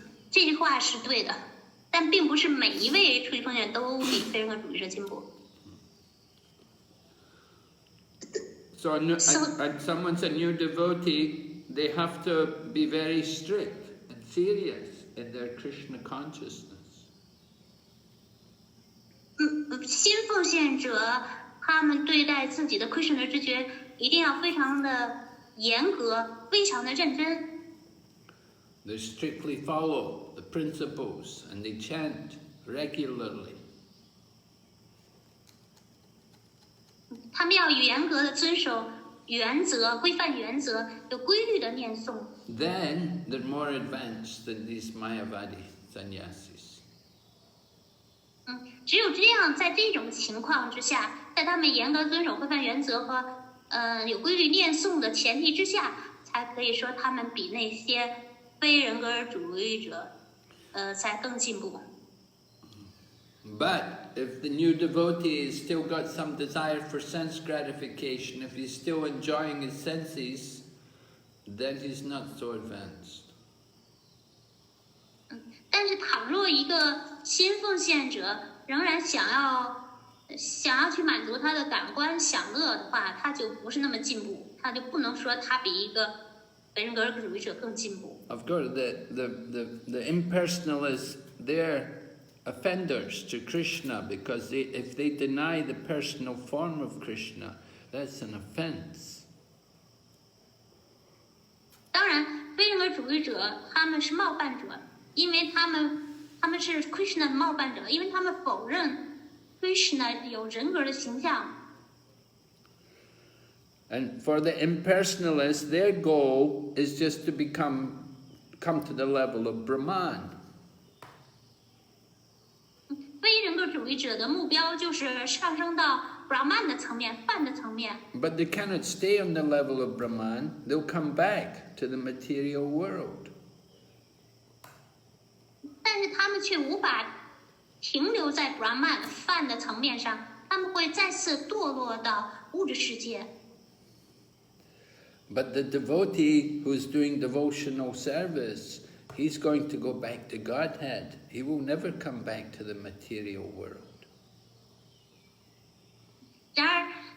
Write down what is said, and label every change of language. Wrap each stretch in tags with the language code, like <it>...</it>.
<zh>这句话是对的，但并不是每一位出离奉献都比非人格主义者进步。</zh> <en>So someone's a new devotee, they have to be very strict and serious in their Krishna consciousness.</en> <zh>新奉献者他们对待自己的 Krishna 知觉一定要非常的严格，非常的认真。</zh> <en>They strictly follow the principles and they chant regularly.</en> <zh>他们要严格的遵守原则、规范原则，有规律的念诵。</zh> <en>Then they're more advanced than these Mayavadi sannyasis.</en> <zh>只有这样，在这种情况之下，在他们严格遵守规范原则和有规律念诵的前提之下，才可以说他们比那些非人格主义者才更进步。</zh> <en>But if the new devotee has still got some desire for sense gratification, if he's still enjoying his senses, then he's not so advanced.</en> <zh>但是倘若一个新奉献者仍然想要去满足他的感官享乐的话，他就不是那么进步，他就不能说他比一个非人格主义者更进步。</zh> <en>Of course, the impersonalists, they're offenders to Krishna because if they deny the personal form of Krishna, that's an offense.</en> <zh>当然，非人格主义者他们是冒犯者，因为他们是 Krishna 的冒犯者，因为他们否认 Krishna 有人格的形象。</zh> <en>And for the impersonalists, their goal is just to come to the level of Brahman.</en> <zh>非人格主义者的目标就是上升到 Brahman 的层面、梵的层面。</zh> <en>But they cannot stay on the level of Brahman. They'll come back to the material world.</en> <zh>但是他们却无法停留在 Brahman 梵的层面上，他们会再次堕落到物质世界。</zh> <en>But the devotee who's doing devotional service, he's going to go back to Godhead. He will never come back to the material world.</en> <zh>然而，</zh>